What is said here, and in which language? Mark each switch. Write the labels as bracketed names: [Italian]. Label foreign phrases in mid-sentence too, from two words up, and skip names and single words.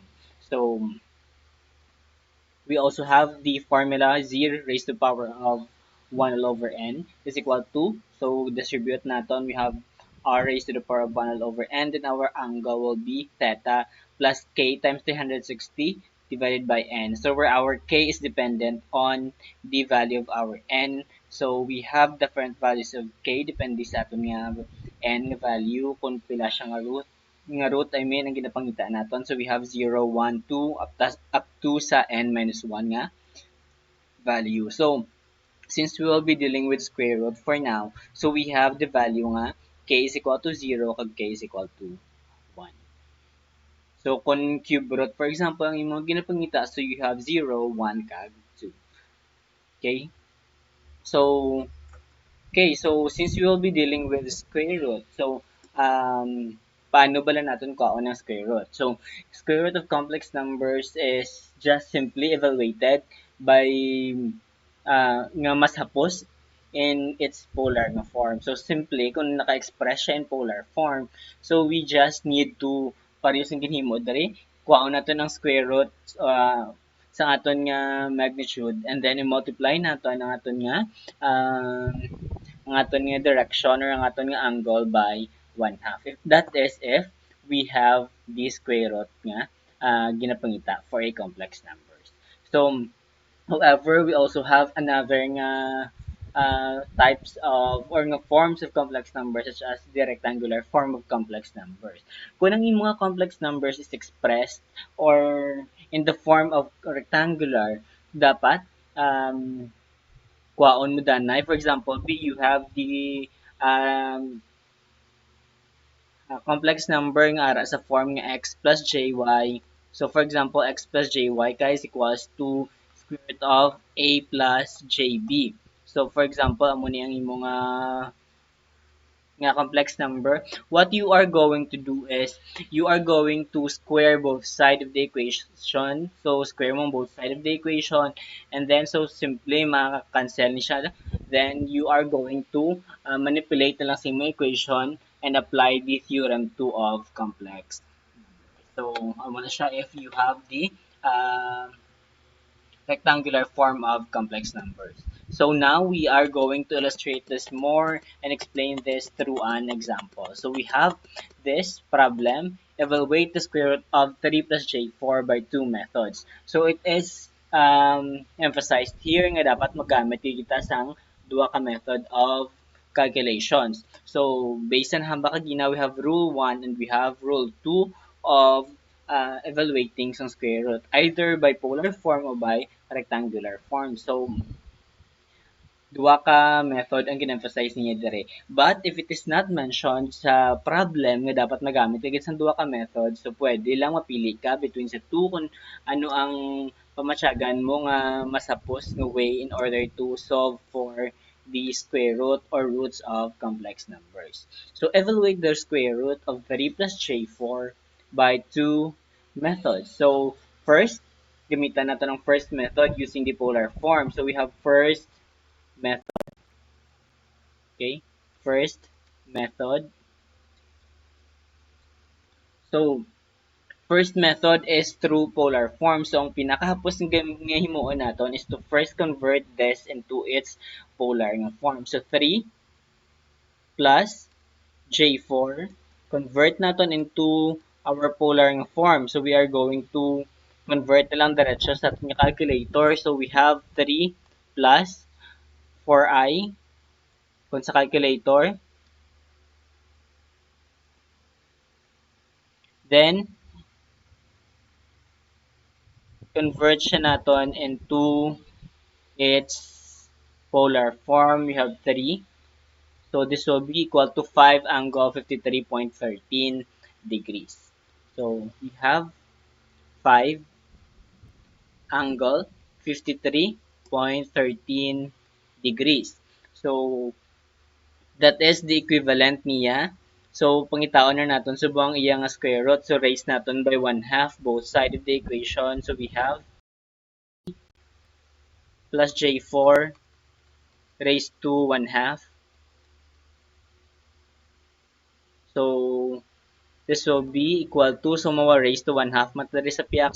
[English] So we also have the formula z raised to the power of 1 all over n is equal to, so distribute natin, we have r raised to the power of 1 all over n, then our angle will be theta plus k times 360 divided by n. So where our k is dependent on the value of our n, so we have different values of k [Hiligaynon] depende sa aton nga n nga value kung pila siya nga root, [English] I mean, [Hiligaynon] ang ginapangita naton. [English] So we have 0, 1, 2, up to sa n minus 1 nga value. So since we will be dealing with square root for now, so we have the value nga k is equal to 0 kag k is equal to 1. So kung cube root, for example, [Hiligaynon] ang imong ginapangita, [English] so you have 0, 1 kag 2. Okay? So since we will be dealing with square root, so [Filipino] paano ba lang natin kuhaon ng [English] square root? So square root of complex numbers is just simply evaluated by [Hiligaynon] nga mas hapos [English] in its polar nga form. So simply [Hiligaynon] kung naka-express siya [English] in polar form, so we just need to [Hiligaynon] parehas ang ginhimo diri, kuhaon nato ng [English] square root [Hiligaynon] sa aton nga magnitude, [English] and then [Hiligaynon] i-multiply nato ang aton nga um, ang aton nga [English] direction or [Hiligaynon] ang aton nga angle by 1/2. [English] If that is if we have the square root nga ginapangita for a complex numbers. So however, we also have another nga types of or nga forms of complex numbers, such as the rectangular form of complex numbers. [Hiligaynon] Kung ang imong mga [English] complex numbers is expressed or in the form of rectangular, [Hiligaynon] dapat kwaon mo danay. [English] For example, you have the um, complex number [Hiligaynon] nga ara sa form nga [English] x plus jy. So for example, x plus jy guys equals to square root of a plus jb. So for example, [Hiligaynon] amo ni ang imong nga complex number. [English] What you are going to do is you are going to square both sides of the equation. So square mo both sides of the equation, and then so simply [Hiligaynon] maka-cancel ni siya. [English] Then you are going to manipulate [Hiligaynon] na lang sa imong [English] equation and apply the theorem 2 of complex. [Hiligaynon] So amo na siya [English] if you have the uh, rectangular form of complex numbers. So now we are going to illustrate this more and explain this through an example. So we have this problem, evaluate the square root of 3 plus j4 by 2 methods. So it is emphasized here [Hiligaynon] nga dapat magamit kita sang duha ka [English] method of calculations. So based on [Hiligaynon] hamba kagina, [English] we have rule 1 and we have rule 2 of evaluating some square root, either by polar form or by rectangular form. [Hiligaynon] So duha ka method ang gin-emphasize niya dire. [English] But if it is not mentioned [Hiligaynon] sa problem nga dapat magamit kagid sa duha ka method, so pwede lang mapili ka between sa two kung ano ang pamatyagan mo nga masapos nga way [English] in order to solve for the square root or roots of complex numbers. So evaluate the square root of 3 plus j4 by two methods. So first, [Hiligaynon] gamitan natin ang [English] first method using the polar form. So we have first method. Okay? First method. So, first method is through polar form. So, [Hiligaynon] ang pinakahapos nga himuon naton [English] is to first convert this into its polar [Hiligaynon] nga form. [English] So, 3 plus J4, convert naton into our polar nga form. So, we are going to convert [Hiligaynon] na lang diretso sa ating [English] calculator. So, we have 3 plus 4i [Hiligaynon] kung sa [English] calculator. Then, convert [Hiligaynon] siya naton [English] into its polar form, we have 3. So this will be equal to 5 angle 53.13 degrees. So we have 5 angle 53.13 degrees. So that is the equivalent niya. [Hiligaynon] So pangitaon na natin subong iya nga [English] square root. So raise natin by 1/2 both side of the equation. So we have plus j4 raised to 1/2. So this will be equal to, so mawa raised to 1/2 matari sa piak.